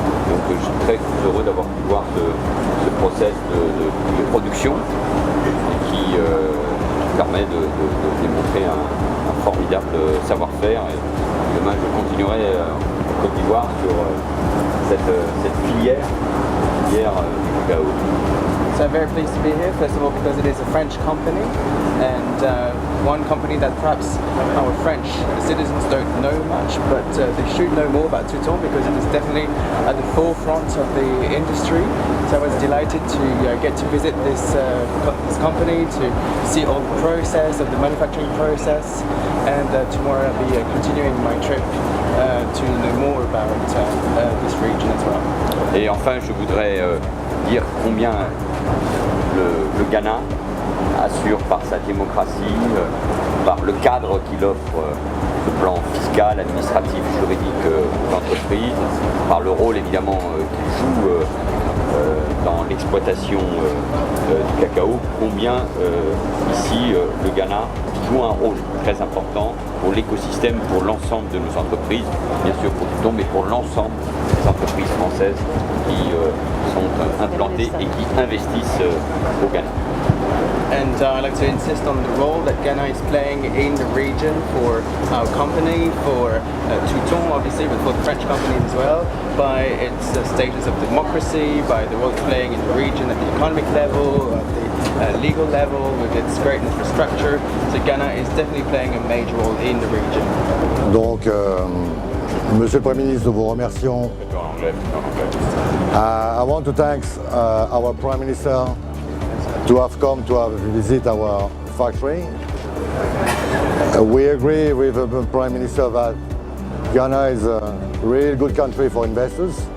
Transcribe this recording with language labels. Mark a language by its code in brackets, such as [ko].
[fr] Donc je suis très heureux d'avoir pu voir ce process de production qui permet de démontrer un formidable savoir-faire. Et demain je continuerai en Côte d'Ivoire sur cette filière du cacao. [en] So I'm very pleased to be here, first of all because it is a French company and one company that perhaps our French citizens don't know much, but they should know more about Touton because it is definitely at the forefront of the industry. So I was delighted to get to visit this company, to see all the process of the manufacturing process, and tomorrow I'll be continuing my trip to know more about this region as well. [fr] Et enfin, je voudrais dire combien le Ghana assure par sa démocratie, par le cadre qu'il offre le plan fiscal, administratif, juridique aux entreprises, par le rôle évidemment qu'il joue dans l'exploitation du cacao, combien ici le Ghana joue un rôle très important pour l'écosystème, pour l'ensemble de nos entreprises, bien sûr pour Touton, mais pour l'ensemble des entreprises françaises qui sont implantées et qui investissent au Ghana. [en] And I'd like to insist on the role that Ghana is playing in the region for our company, for Touton obviously, but for the French companies as well, by its status of democracy, by the role it's playing in the region at the economic level, at the legal level, with its great infrastructure. So Ghana is definitely playing a major role in the region. [fr] Donc, Monsieur le Premier ministre, nous vous remercions. [en] I want to thank our Prime Minister to have come to visit our factory. We agree with the Prime Minister that Ghana is a really good country for investors.